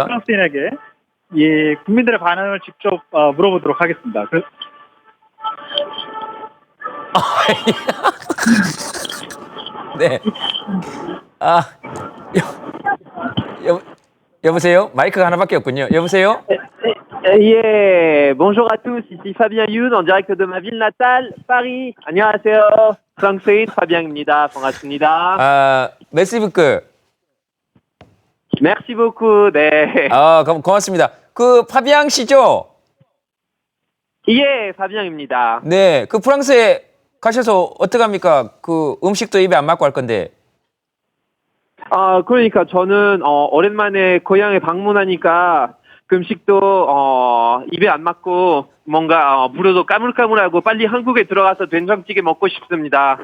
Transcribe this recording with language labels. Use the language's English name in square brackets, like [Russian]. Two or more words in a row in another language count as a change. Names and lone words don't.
[Korean] 그 프랑스인에게 이 국민들의 반응을 직접 물어보도록 하겠습니다. 네. 여보세요? 마이크가 하나밖에 없군요. 여보세요? [French] Bonjour à tous, ici Fabien Youn en direct de ma ville natale, Paris. [Korean] 안녕하세요. 프랑스인 파비앙입니다. 반갑습니다. [French] Merci beaucoup. Merci beaucoup. [Korean] 네. 고맙습니다. 그 파비앙 씨죠? 예, 파비앙입니다. 네. 그 프랑스에 가셔서 어떡합니까? 그 음식도 입에 안 맞고 할 건데. 그러니까 저는 오랜만에 고향에 방문하니까 그 음식도 입에 안 맞고 뭔가 물어도 까물까물하고 빨리 한국에 들어가서 된장찌개 먹고 싶습니다.